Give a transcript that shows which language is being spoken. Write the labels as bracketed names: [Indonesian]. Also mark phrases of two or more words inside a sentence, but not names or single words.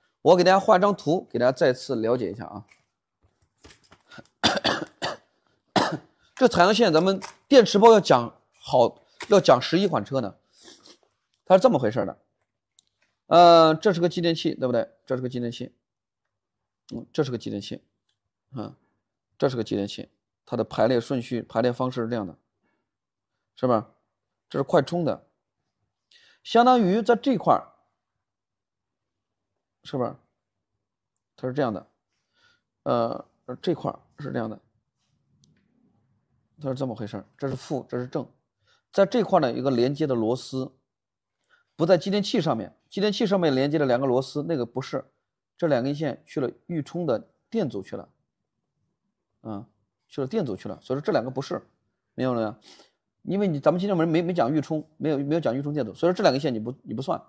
[Chinese] 我給大家畫一張圖，給大家再次了解一下啊。這採樣線咱們電池包要講好，要講11款車呢，它是這麼回事的。這是個继電器，对不對？這是個继電器，這是個继電器，這是個繼電器，它的排列順序、排列方式是這樣的，是吧？這是快充的，相當於在這塊，是不是？它是這樣的，這塊是這樣的，它是這麼回事，這是負，這是正，在這塊呢，有一個連接的螺絲，不在繼電器上面，繼電器上面連接了兩個螺絲，那個不是，這兩根線去了預充的電阻去了。去了電阻去了，所以說這兩個不是，明白了沒有？因為咱們今天没講預充，沒有講預充電阻，所以說這兩根線你不算。